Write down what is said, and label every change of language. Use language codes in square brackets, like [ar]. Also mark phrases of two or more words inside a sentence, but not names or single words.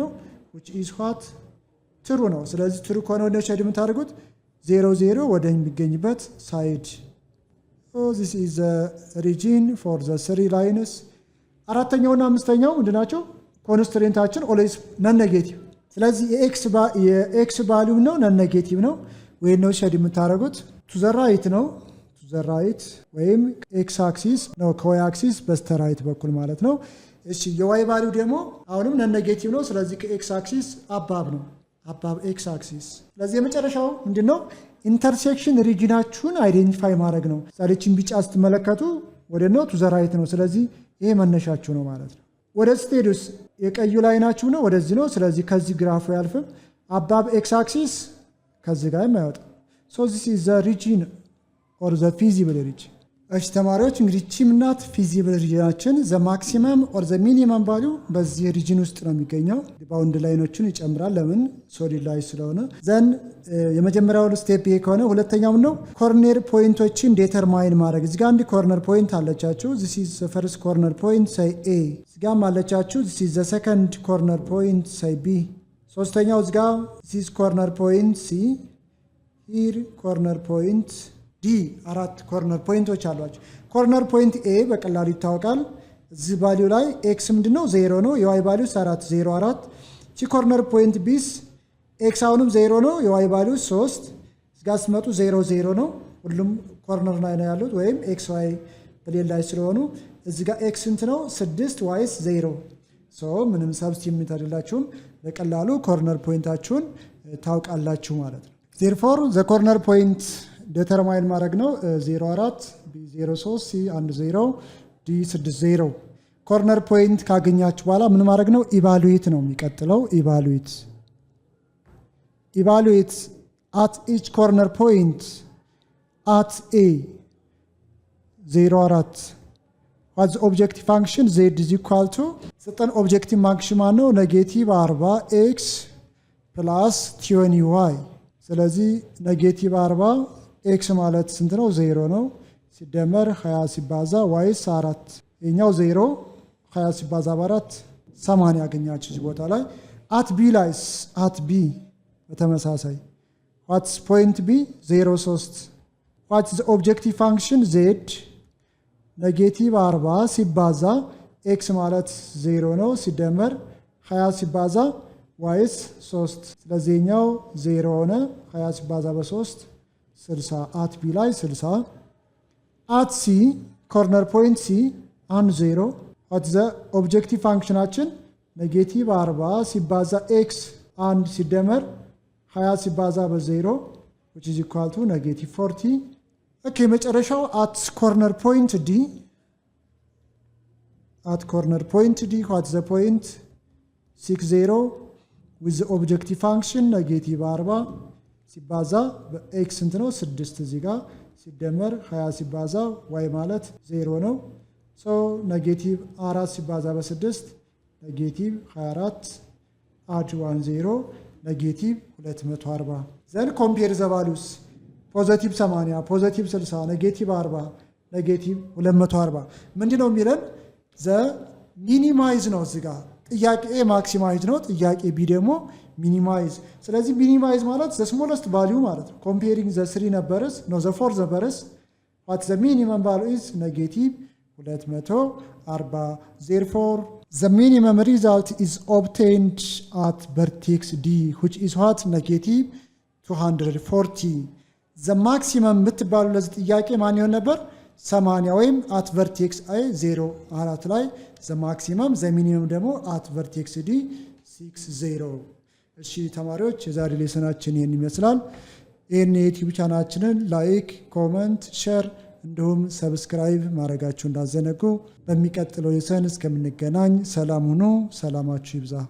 [en] which is what true [am] ነው። ስለዚህ true ከሆነ ወደ ሼድ የምታደርጉት 0 0 ወደ የሚገኝበት ሳይድ። [en] so this is the region for the three lines። [am] አራተኛውና አምስተኛው ምንድናቸው? ኮንስትሬንታችን [en] always non negative። [am] ስለዚህ የኤክስ ቫልዩ ነው [en] non negative [am] ነው ወይ ነው ሼድ የምታደርጉት [en] to the right [am] ነው [en] to the right [am] ወይም [en] x axis [am] ነው ከዋይ አክሲስ በስተራይት በኩል ማለት ነው። እሺ የዋይ ቫልዩ ደግሞ አሁንም [en] non negative [am] ነው። ስለዚህ ከኤክስ አክሲስ አባብ ነው [en] above x axis። [am] ስለዚህ የመጨረሻው ምንድነው? ኢንተርሴክሽን ሪጅናችሁን አይዴንቲፋይ ማድረግ ነው። ዛሬችን ቢጫ ስትመለከቱ ወደ ነው [en] to the right [am] ነው። ስለዚህ ይሄ መነሻችሁ ነው ማለት ነው። ወደ ስቴዲስ የቀዩ ላይናችሁ ነው ወደዚህ ነው። ስለዚህ ከዚህ ግራፉ ያልፍም [en] above x axis [am] ከዚህ ጋር የማይወጣ [en] so this is the region or the feasible region። [am] እሺ ተማሪዎች እንግዲህ ቺምናት ፊዚብል ሪጅናችን [en] the maximum or the minimum value [am] በዚህ ሪጅን ውስጥ ነው የሚገኘው። ባውንድ ላይኖችን ይጨምራል ለምን ሶሊድ ላይ ስለሆነ። ዘን የመጀመሪያው ስቴፕ ይሄ ከሆነ ሁለተኛው ነው ኮርነር ፖይንቶችን ዲተርማይን ማድረግ። እዚህ ጋር አንድ [en] corner point [am] አለቻችሁ [en] this is the first corner point say A። [am] እዚህ ጋር አለቻችሁ [en] this is the second corner point say B። [am] ሶስተኛው እዚህ ጋር [en] this is corner point C here corner point [am] ዲ አራት ኮርነር ፖይንቶች አሏቸው። [en] corner point A [am] በቀላሉ ይታወቃል። እዚህ ቫልዩ ላይ ኤክስ ምንድነው 0 ነው የዋይ ቫልዩ 4 0 4። እቺ ኮርነር ፖይንት ቢስ ኤክስ አሁንም 0 ነው የዋይ ቫልዩ 3። እዚህ ጋር ስመጡ 0 0 ነው ሁሉም ኮርነር ላይ ነው ያሉት ወይም ኤክስ ዋይ በሌላ ላይ ስለሆኑ እዚህ ጋር ኤክስ እንት ነው 6 ዋይስ 0 ሶ ምንም ሰብስቲቲዩት አይደላችሁም በቀላሉ ኮርነር ፖይንታችሁን ታውቃላችሁ ማለት ነው [en] therefore the corner point determine [am] ማድረግ ነው 04 b03 c10 d60 ኮርነር ፖይንት ካገኛችሁ በኋላ ምን ማድረግ ነው ኢቫሉዌት ነው የሚቀጥለው ኢቫሉዌት [en] at each corner point at a 04 what's the objective function z is equal to certain objective function ማነው ኔጌቲቭ 40x plus 20y ስለዚህ ኔጌቲቭ 40 x [am] ማለት ስንት ነው 0 ነው ሲደመር 20 ሲባዛ y 4 የኛው 0 20 ሲባዛ በ4 80 ያገኛችሁ እዚህ ቦታ ላይ [en] at b [am] ላይ [en] at b [am] በተመሳሳይ [en] what's point b 03 what's the objective function z ኔጌቲቭ 40 ሲባዛ x ማለት 0 [am] ነው ሲደመር 20 ሲባዛ y 3 ስለዚህኛው 0 ሆነ 20 ሲባዛ በ3 60 [en] at b [am] ላይ 60 [en] at c corner point c [am] 10 [en] what's the objective function [am] አችን ኔጌቲቭ 40 ሲባዛ x 1 ሲደመር 20 ሲባዛ በ0 [en] which is equal to negative 40 [am] ኦኬ መጨረሻው [en] at corner point d what's the point 60 with the objective function negative 40 [am] ሲባዛ በx እንት ነው 6 እዚህ ጋር ሲደመር 20 ሲባዛ y ማለት 0 ነው [en] so negative 4 [am] ሲባዛ በ6 [en] negative 24 add 10 negative 240 then compare the values [am] ፖዚቲቭ 80 ፖዚቲቭ 60 ኔጌቲቭ 40 ኔጌቲቭ 240 ምንድነው የሚለን [en] the minimize [am] ነው እዚህ ጋር ጥያቄ ኤ ማክሲማይዝ ነው ጥያቄ ቢ ደግሞ ሚኒማይዝ ስለዚህ [en] ሚኒማይዝ ማለት the smallest value [am] ማለት ነው [en] comparing the 3 numbers ነው the 4 numbers what the minimum value is negative 240 therefore the minimum result is obtained at vertex d which is what negative [am] 240 [en] the maximum [am] የምትባሉ ለዚህ ጥያቄ ማን ይሆን ነበር 80 ወይም [en] at vertex i [am] 04 ላይ [en] the maximum the minimum [am] ደግሞ [en] at vertex d 60 [am] እሺ ተማሪዎች የዛሬ ሌሰናችን ይሄን ይመስላል ይሄን የዩቲዩብ ቻናላችንን [en] like comment share [am] እንዲሁም ሰብስክራይብ ማድረጋችሁ እንዳዘነጉ በሚቀጥለው ሌሰን እስከምንገናኝ ሰላም ሁኑ ሰላማችሁ ይብዛ